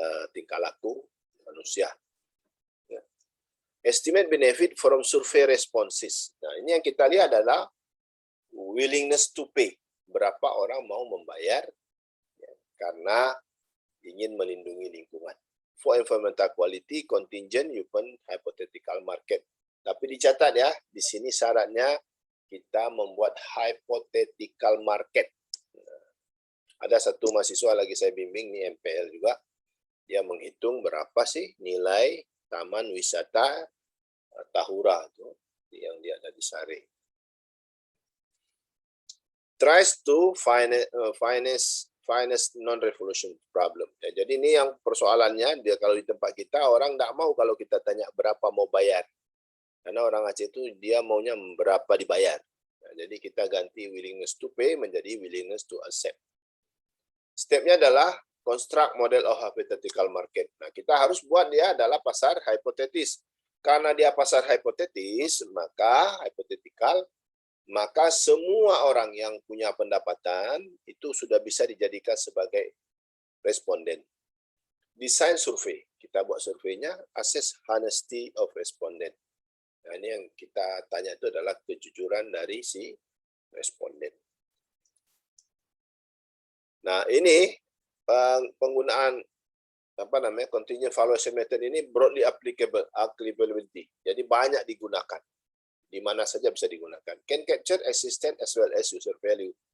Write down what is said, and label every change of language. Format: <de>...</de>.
<id>tingkah laku manusia. Ya.</id> <en>Estimate benefit from survey responses.</en> <id>Nah, ini yang kita lihat adalah willingness to pay. Berapa orang mau membayar ya, karena ingin melindungi lingkungan.</id> <en>For environmental quality, contingent upon hypothetical market.</en> <id>Tapi dicatat ya, di sini syaratnya kita membuat hypothetical market. Ada satu mahasiswa lagi saya bimbing, nih MPL juga, dia menghitung berapa sih nilai taman wisata Tahura itu yang dia ada di Sare.</id> <en>Tries to finance non-revolution problem.</en> <id>Ya, jadi ini yang persoalannya, dia kalau di tempat kita orang tidak mau kalau kita tanya berapa mau bayar. Karena orang Aceh itu dia maunya berapa dibayar. Nah, jadi kita ganti willingness to pay menjadi willingness to accept. Stepnya adalah</id> <en>construct model of hypothetical market.</en> <id>Nah, kita harus buat dia adalah pasar hipotetis. Karena dia pasar hipotetis, maka hypothetical, maka semua orang yang punya pendapatan itu sudah bisa dijadikan sebagai responden. Desain survei, kita buat surveinya,</id> <en>assess honesty of respondent.</en> <id>Nah, ini yang kita tanya itu adalah kejujuran dari si responden. Nah, ini penggunaan contingent valuation method ini</id> <en>broadly applicability.</en> <id>Jadi banyak digunakan. Di mana saja bisa digunakan.</id> <en>Can capture existent as well as user value.</en>